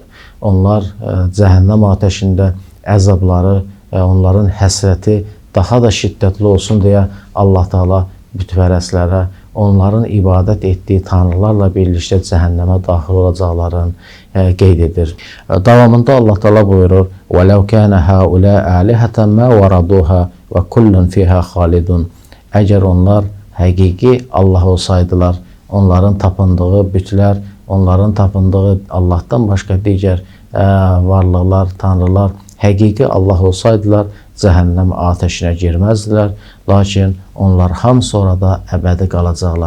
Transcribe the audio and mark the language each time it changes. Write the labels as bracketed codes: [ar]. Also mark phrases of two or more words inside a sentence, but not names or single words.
[az] Onlar cəhənnəm atəşində əzabları, onların həsrəti daha da şiddətli olsun deyə Allah Teala bütpərəstlərə onların ibadət etdiyi tanrılarla birlikdə cəhənnəmə daxil olacaqlarını qeyd edir. Davamında Allah Teala buyurur: [ar] وَلَوْ كَانَ هَؤُلَاءِ آلِهَةً مَا وَرَدُوهَا وَكُلٌّ فِيهَا خَالِدٌ. [az] Əgər onlar həqiqi Allah olsaydılar, onların tapındığı bütlər, onların tapındığı Allahdan başqa digər varlıqlar, tanrılar həqiqi Allah olsaydılar, cəhənnəm atəşinə girməzdilər. Lakin onlar hamısı orada əbədi qalacaqlar.